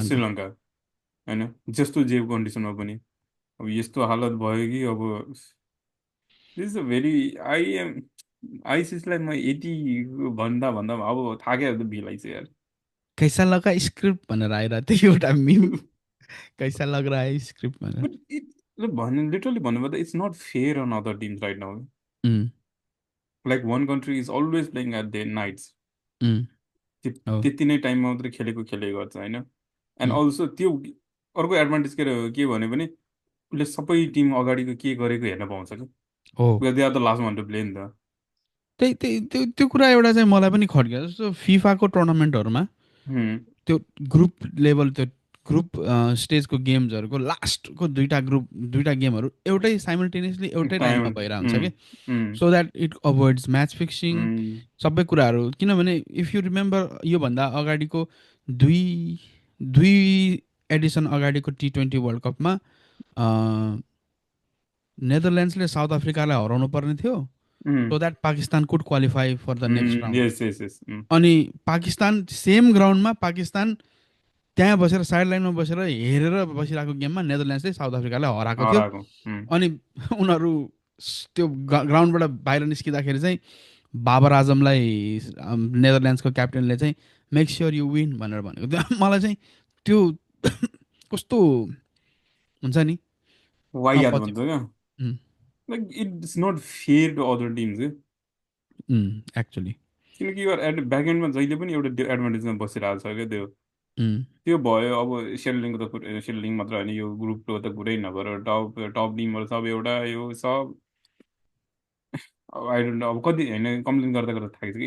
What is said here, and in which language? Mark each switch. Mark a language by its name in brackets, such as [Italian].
[Nepali] श्रीलङ्का होइन जस्तो जे कन्डिसनमा पनि अब यस्तो हालत भयो कि अब [English] this is a very [Nepali] I am आइसिसलाई म यति भन्दा भन्दा अब थाकेर त बिलाइछ यार [Hindi] कैसा लगा स्क्रिप्ट [Nepali] भनेर आइरहेको थियो एउटा मिम, [Hindi] कैसा लग रहा है स्क्रिप्ट [Nepali] भनेर। [English] but it [Nepali] भन्नु लिटरली भन्नुपर्दा [English] it's not fair on other teams right now um, like one country is always playing at the nights [Nepali] उम्, हो। त्यति नै टाइममा मात्रै खेलेको गर्छ होइन एन्ड उम्, अल्सो त्यो अर्को एडभान्टेज के भन्यो भने उसले सबै टिम अगाडिको के गरेको हेर्न पाउँछ कि हो। [English] they are the last one to play नि त [Nepali] त्यही त्यही त्यो त्यो कुरा एउटा चाहिँ मलाई पनि खड्क्यो, जस्तो फिफाको टुर्नामेन्टहरूमा हुँ, त्यो ग्रुप लेभल, त्यो ग्रुप स्टेजको गेम्सहरूको लास्टको दुईटा गेमहरू एउटै साइमल्टेनियसली एउटै टाइममा टाइम भइरहेको हुन्छ कि, हुँ, [English] so that it avoids match fixing हुँ, [Nepali] सबै कुराहरू। किनभने [English] if you remember [Nepali] योभन्दा अगाडिको दुई दुई एडिसन अगाडिको T20 वर्ल्ड कपमा नेदरल्यान्ड्सले साउथ अफ्रिकालाई हराउनु पर्ने थियो हुँ, [English] So that Pakistan could qualify for the next round. Yes yes yes [Nepali] अनि पाकिस्तान सेम ग्राउन्डमा पाकिस्तान त्यहाँ बसेर साइड लाइनमा बसेर हेरेर बसिरहेको गेममा नेदरल्यान्ड्सले साउथ अफ्रिकालाई हराएको थियो। हराएको अनि उनीहरू त्यो ग्राउन्डबाट बाहिर निस्किँदाखेरि चाहिँ बाबर आजमलाई नेदरल्यान्ड्सको क्याप्टेनले चाहिँ [English] make sure you win [Nepali] भनेर भनेको थियो। मलाई चाहिँ त्यो कस्तो हुन्छ नि वाइयात भन्छ पछिको। [English] क्या like it's not fair to other teams actually [Nepali] किनकि यो ब्याक एन्डमा जहिले पनि एउटा एडभान्टेजमा बसिरहेको छ क्या त्यो उम्, त्यो भयो। अब सेड्युलिङको त सेड्युलिङ मात्र होइन, यो ग्रुपको त कुरै नगर, टप टप टिमहरू सब एउटा यो सब, अब [English] I don't know, [Nepali] अब कति होइन कम्प्लेन गर्दा गर्दा थाकिसक्यो।